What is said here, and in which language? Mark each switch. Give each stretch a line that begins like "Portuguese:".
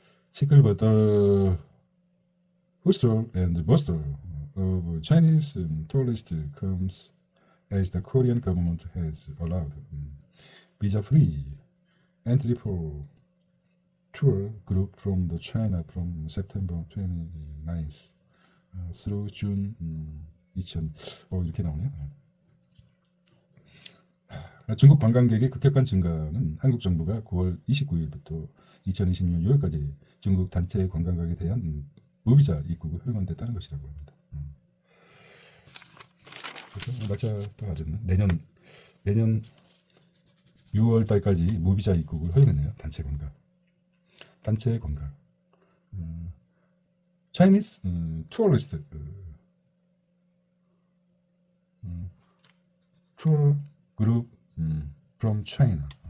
Korean: 시끌벅적
English: Hustle and bustle of Chinese tourists comes as the Korean government has allowed visa-free entry for tour group from the China from September 29th through June 2000.
Korean: 이렇게 나오네요. 중국 관광객의 급격한 증가는 한국 정부가 9월 29일부터 2020년 6월까지 중국 단체 관광객에 대한 무비자 입국을 허용한댔다는 것이라고 합니다. 그래서 날짜도 알았네. 내년 6월 달까지 무비자 입국을 허용했네요. 단체 관광.
English: Chinese tourist tour group from China.